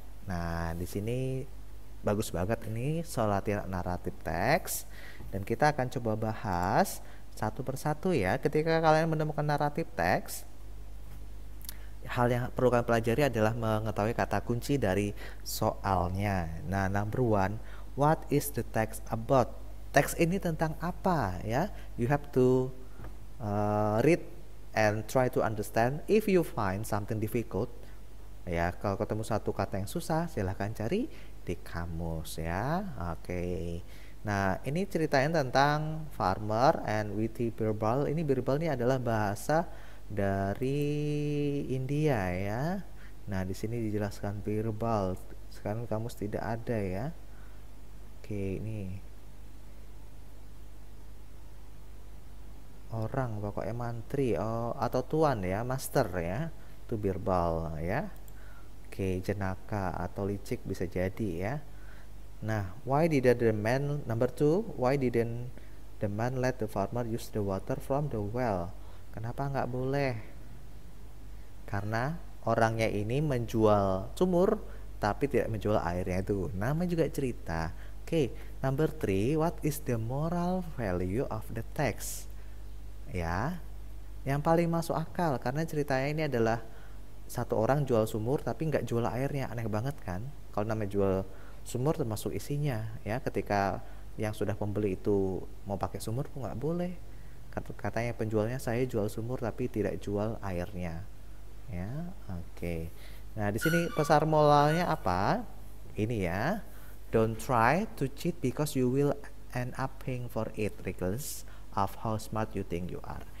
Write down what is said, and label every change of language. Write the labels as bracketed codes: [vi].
[id] Nah, di sini bagus banget ini soal latihan naratif teks, dan kita akan coba bahas satu persatu ya. Ketika kalian menemukan naratif teks, hal yang perlu kalian pelajari adalah mengetahui kata kunci dari soalnya. [en] Nah, number one, what is the text about? [id] Teks ini tentang apa ya? [en] You have to read and try to understand. If you find something difficult, [id] ya, kalau ketemu satu kata yang susah, silahkan cari di kamus ya. Oke. Nah, ini ceritanya tentang [en] farmer and witty Birbal. [id] Ini Birbal ini adalah bahasa dari India ya. Nah, di sini dijelaskan Birbal. Sekarang kamus tidak ada ya. Oke, ini orang, pokoknya mantri atau tuan ya, master ya. Itu Birbal ya. Oke, jenaka atau licik bisa jadi ya. [en] Nah, number two, why didn't the man let the farmer use the water from the well? [id] Kenapa nggak boleh? Karena orangnya ini menjual sumur tapi tidak menjual airnya itu. Nama juga cerita. [en] Oke, number three, what is the moral value of the text? [id] Ya, yang paling masuk akal karena ceritanya ini adalah satu orang jual sumur tapi nggak jual airnya. Aneh banget kan? Kalau namanya jual sumur termasuk isinya ya. Ketika yang sudah pembeli itu mau pakai sumur pun nggak boleh. Katanya penjualnya, saya jual sumur tapi tidak jual airnya ya. Oke. Nah, di sini pesan moralnya apa? Ini ya. [en] Don't try to cheat because you will end up paying for it regardless of how smart you think you are.